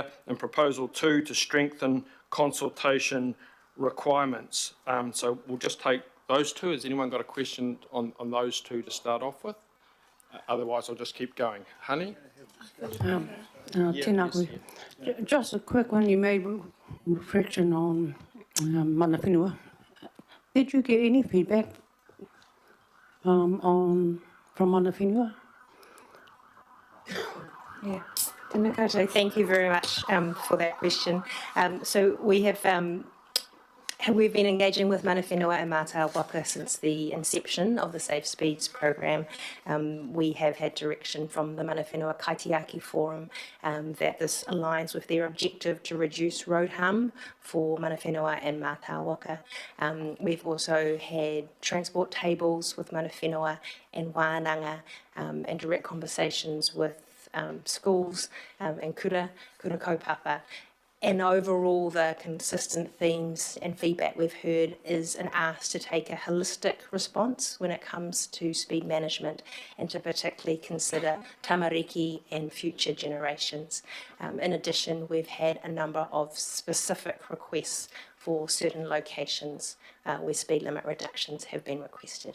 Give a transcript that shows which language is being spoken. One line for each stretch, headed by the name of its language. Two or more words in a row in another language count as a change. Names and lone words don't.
English: And proposal 2 to strengthen consultation requirements. So we'll just take those 2. Has anyone got a question on those 2 to start off with? Otherwise, I'll just keep going. Honey? Just a quick one. You made reflection on
Māori: mana whenua.
English: Did you get any feedback from
Māori: mana whenua?
English: Yeah. Thank you very much for that question. So we've been engaging with
Māori: mana whenua
English: and
Māori: Mātai Waka
English: since the inception of the Safe Speeds program. We have had direction from the
Māori: mana whenua
English: Kaitiaki Forum that this aligns with their objective to reduce road harm for
Māori: mana whenua
English: and
Māori: Mātai Waka.
English: We've also had transport tables with
Māori: mana whenua
English: and wānanga and direct conversations with schools and
Māori: kura kaupapa.
English: And overall, the consistent themes and feedback we've heard is an ask to take a holistic response when it comes to speed management and to particularly consider tamariki and future generations. In addition, we've had a number of specific requests for certain locations where speed limit reductions have been requested.